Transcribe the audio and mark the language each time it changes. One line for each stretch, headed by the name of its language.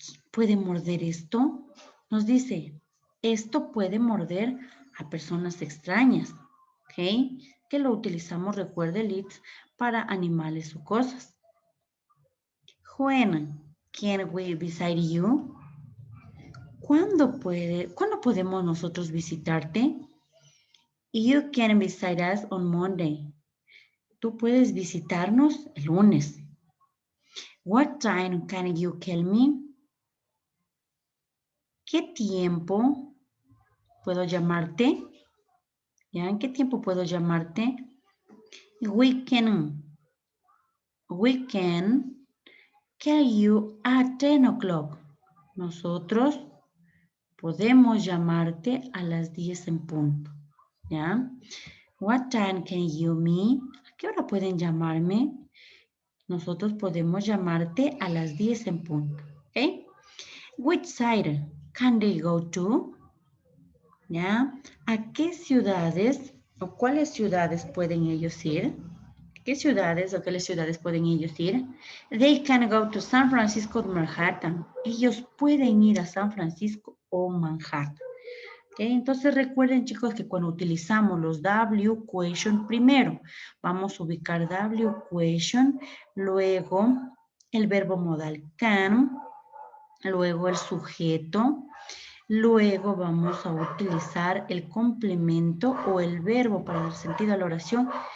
Spanish: ¿Puede morder esto? Nos dice, esto puede morder a personas extrañas. ¿Ok? Que lo utilizamos, recuerde, el it para animales o cosas.
English: When can we visit you?
Spanish: ¿Cuándo podemos nosotros visitarte?
English: You can visit us on Monday.
Spanish: Tú puedes visitarnos el lunes.
English: What time can you call me?
Spanish: ¿Qué tiempo puedo llamarte? ¿Ya? ¿En qué tiempo puedo llamarte?
English: We can call you at 10 o'clock.
Spanish: Nosotros podemos llamarte a las 10 en punto. ¿Ya?
English: What time can you me?
Spanish: ¿A qué hora pueden llamarme? Nosotros podemos llamarte a las 10 en punto. ¿Ok?
English: Which side can they go to?
Spanish: ¿Ya? ¿A qué ciudades o cuáles ciudades pueden ellos ir? ¿Qué ciudades o cuáles ciudades pueden ellos ir?
English: They can go to San Francisco
Spanish: o Manhattan. Ellos pueden ir a San Francisco o Manhattan. ¿Okay? Entonces recuerden, chicos, que cuando utilizamos los W question, primero vamos a ubicar W question, luego el verbo modal can, luego el sujeto, luego vamos a utilizar el complemento o el verbo para dar sentido a la oración.